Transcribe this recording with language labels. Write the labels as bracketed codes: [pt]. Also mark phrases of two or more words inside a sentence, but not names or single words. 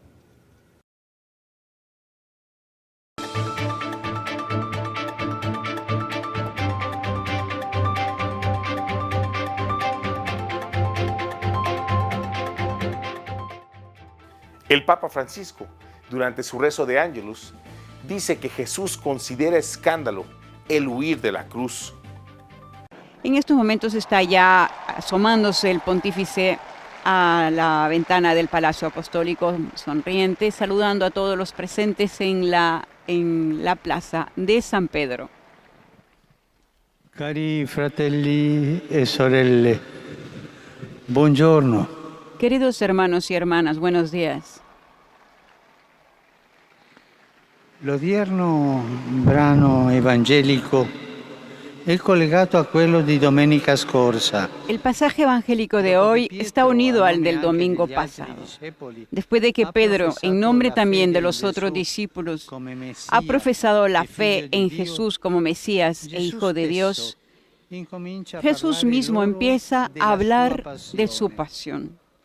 [es] El Papa Francisco, durante su rezo de Ángelus, dice que Jesús considera escándalo el huir de la cruz. En estos momentos está ya asomándose el pontífice a la ventana del Palacio Apostólico, sonriente, saludando a todos los presentes en la plaza de San Pedro. [it] Cari fratelli e sorelle, buongiorno. [es] Queridos hermanos y hermanas, buenos días. [it] L'odierno brano evangelico è collegato a quello di domenica scorsa. [es] El pasaje evangélico de hoy está unido al del domingo pasado. Después de que Pedro, en nombre también de los otros discípulos, ha profesado la fe en Jesús como Mesías e Hijo de Dios, Jesús mismo empieza a hablar de su pasión.